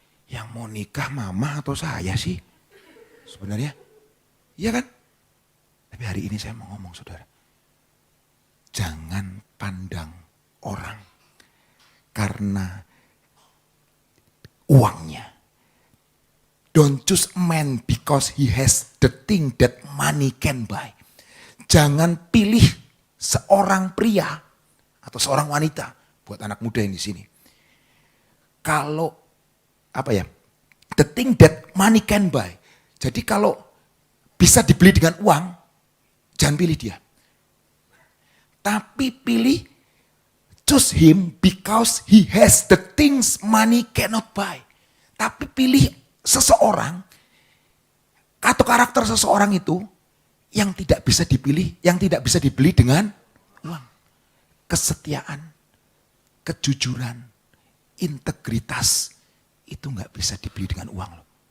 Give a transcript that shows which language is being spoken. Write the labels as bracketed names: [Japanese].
[Indonesian] Yang mau nikah mama atau saya sih? Sebenarnya, iya kan? Tapi hari ini saya mau ngomong saudara. Jangan pandang orang karena uangnya. [English] Don't choose a man because he has the thing that money can buy. [Indonesian] Jangan pilih seorang pria atau seorang wanita buat anak muda yang di sini. Kalau apa ya? [English] The thing that money can buy. [Indonesian] Jadi kalau bisa dibeli dengan uang, jangan pilih dia. Tapi pilih [English] choose him because he has the things money cannot buy. [Indonesian] Tapi pilih seseorang atau karakter seseorang itu yang tidak bisa dipilih, yang tidak bisa dibeli dengan uang. Kesetiaan, kejujuran, integritas itu nggak bisa dibeli dengan uang loh.